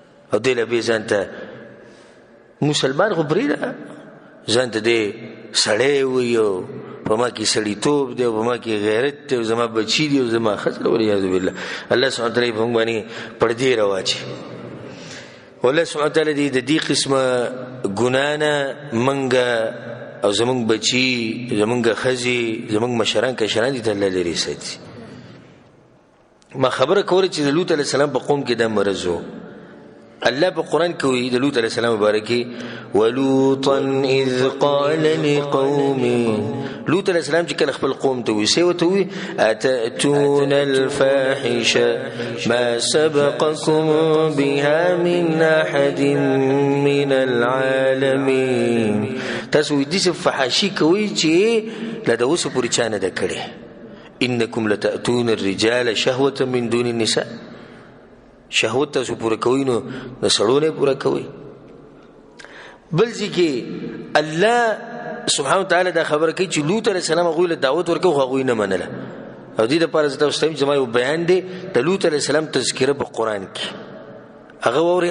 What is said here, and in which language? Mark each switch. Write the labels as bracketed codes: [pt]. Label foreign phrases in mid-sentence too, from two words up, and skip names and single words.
[ps] او دی له به ځان ته مسلمان خو پرېږده ځان ته دی سړی وي او په ما کې سړیتوب دی او په ما کې غیرت دی او زما بچي دی او زما ښځه [ar] والعیاذ بالله الله سبحانه وتعالی [ps] په موږ باندې پردې راواچي [ar] والله سبحانه وتعالی [ps] د دې قسمه ګناه نه موږ او زمونږ بچي زمونږ ښځې زمونږ مشران کشران دي ته الله لرې ساتي. ما خبره کوله چې د لوط [ar] علیه السلام [ps] په قوم کې دا مرض و. الله په قرآن کې وایي د لوط [ar] علیه السلام [ps] مبارکي [ar] ولوطا اذ قال لقومه [ps] لوط [ar] علیه السلام [ps] چې کله خپل قوم ته وایي ورته وایي [ar] اتأتون الفاحشه ما سبقكم بها من احد من العالمین. [ps] تاسو دې فحاشي کوي چې لا د اوسه پورې چا نه ده کړې. [ar] انکم لتأتون الرجال شهوة من دون النساء. [ps] شهوت تاسو پوره کوي نو د سړو نه پوره کوي. بل ځکه [ar] الله سبحانه وتعالی [ps] دا خبره کوي چې لوط [ar] علیه السلام [ps] هغوی له دعوت ورکوي خو هغوی نه منله. او دې دپاره زه تاسو ته وایم چې زما یو بیان دی د لوط [ar] علیه السلام [ps] تذکره په قرآن کې هغه واورئ.